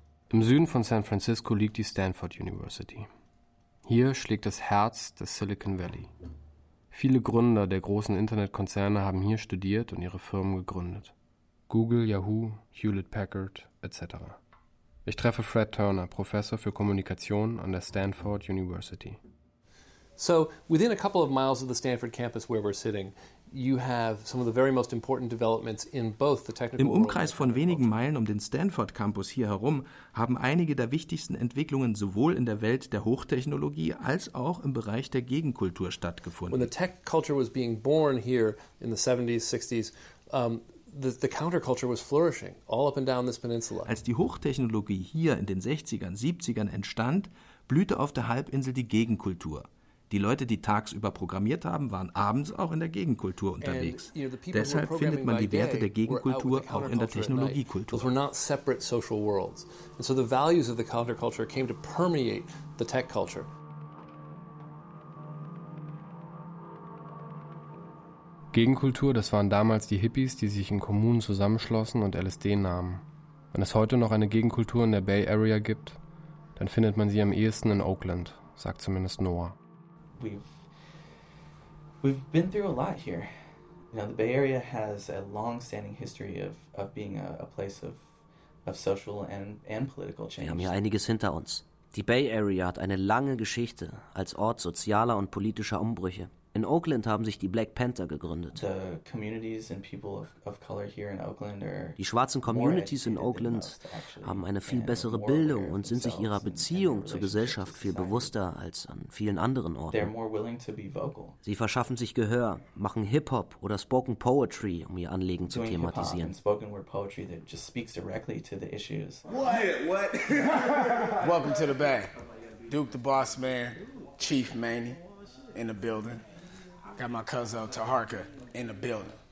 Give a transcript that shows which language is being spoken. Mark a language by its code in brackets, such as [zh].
[de] Im Süden von San Francisco liegt die Stanford University. Hier schlägt das Herz des Silicon Valley. Viele Gründer der großen Internetkonzerne haben hier studiert und ihre Firmen gegründet. Google, Yahoo, Hewlett-Packard etc. Ich treffe Fred Turner, Professor für Kommunikation an der Stanford University. [en] So, within a couple of miles of the Stanford campus where we're sitting, you have some of the very most important developments in both the technical. [de] Im Umkreis von wenigen Meilen um den Stanford Campus hier herum haben einige der wichtigsten Entwicklungen sowohl in der Welt der Hochtechnologie als auch im Bereich der Gegenkultur stattgefunden. [en] When the tech culture was being born here in the 70s, 60s, the counterculture was flourishing all up and down this peninsula. [de] Als die Hochtechnologie hier in den 60ern, 70ern entstand, blühte auf der Halbinsel die Gegenkultur. Die Leute, die tagsüber programmiert haben, waren abends auch in der Gegenkultur unterwegs. [en] And, you know, [de] deshalb findet man die Werte der Gegenkultur auch in der Technologiekultur. [en] Those were not separate social worlds. And so the values of the counterculture came to permeate the tech culture. [de] Gegenkultur, das waren damals die Hippies, die sich in Kommunen zusammenschlossen und LSD nahmen. Wenn es heute noch eine Gegenkultur in der Bay Area gibt, dann findet man sie am ehesten in Oakland, sagt zumindest Noah. [en] We've been through a lot here. You know, the Bay Area has a long-standing history of being a place of social and political change. [de] Wir haben hier einiges hinter uns. Die Bay Area hat eine lange Geschichte als Ort sozialer und politischer Umbrüche. In Oakland haben sich die Black Panther gegründet. [en] The communities and people of color here in Oakland are. [de] Die schwarzen Communities in Oakland haben eine viel bessere Bildung und sind sich ihrer Beziehung zur Gesellschaft viel bewusster als an vielen anderen Orten. [en] They're more willing to be vocal. [de] Sie verschaffen sich Gehör, machen Hip-Hop oder Spoken Poetry, um ihr Anliegen zu thematisieren. [en] Doing Hip-Hop and Spoken Word Poetry that just speaks directly to the issues. What? Welcome to the Bay. Duke the Boss Man, Chief Manny. In the building. Got my cousin Taharka in the building.